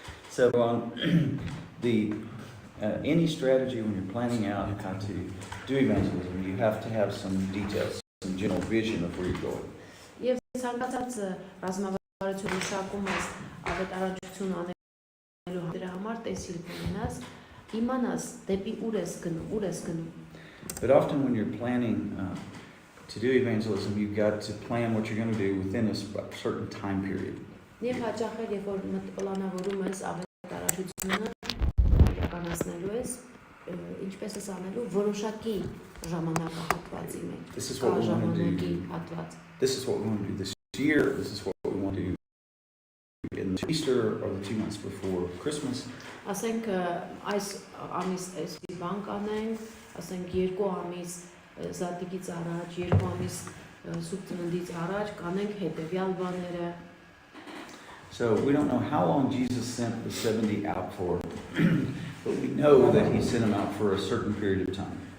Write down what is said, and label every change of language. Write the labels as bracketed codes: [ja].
[en] So any strategy when you're planning out how to do evangelism, you have to have some details, some general vision of where you're going. [hy] Եվ ցանկացած ռազմավարություն մշակում ես ավետարանչություն անելու դրա համար տեսիլ կունենաս, իմանաս դեպի ուր ես գնում. [en] But often when you're planning to do evangelism, you've got to plan what you're going to do within a certain time period. [hy] Եվ հաճախ երբ որ պլանավորում ես ավետարանչությունը իրականացնելու ես, ինչպես ես անելու որոշակի ժամանակահատվածի մեջ. [en] This is what we want to do. This is what we want to do this year. This is what we want to do in Easter or the 2 months before Christmas. [hy] Ասենք այս ամիս էսի բան կանենք, ասենք 2 ամիս զատիկից առաջ, 2 ամիս սուրբ ծննդից առաջ կանենք հետևյալ բաները. [en] So we don't know how long Jesus sent the 70 out for, but we know that he sent them out for a certain period of time.